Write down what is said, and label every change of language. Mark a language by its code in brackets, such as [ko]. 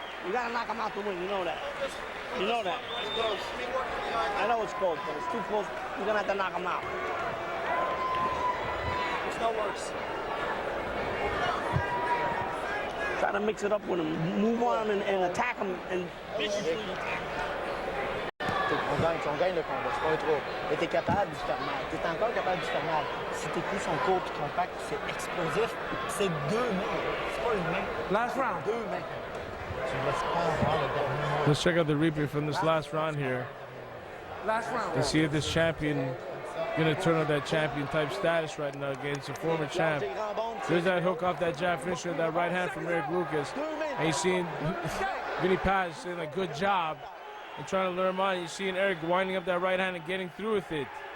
[en] You gotta knock him out the ring. You know that. You know that. I know it's close, but it's too close. You're gonna have to knock him out. It's no worse. Try to mix it up with him. Move on and attack him and viciously attack him. [fr] On gagne le combat, c'est pas un trop. Mais t'es capable du faire mal. T'es encore capable du faire mal. Si tes coups sont courts et compacts, c'est explosif. C'est deux mains. C'est pas une main. [en] Last round. [fr] Deux mains. Tu ne laisses pas avoir le dernier mot. [en] Let's check out the replay from this last round here. Last round. And see if this champion gonna turn on that champion type status right now against a former champ. There's that hook off that jab finisher, that right hand from Éric Lucas. And you're seeing Vinny Paz saying a good job and trying to lure him on. You're seeing Éric winding up that right hand and getting through with it.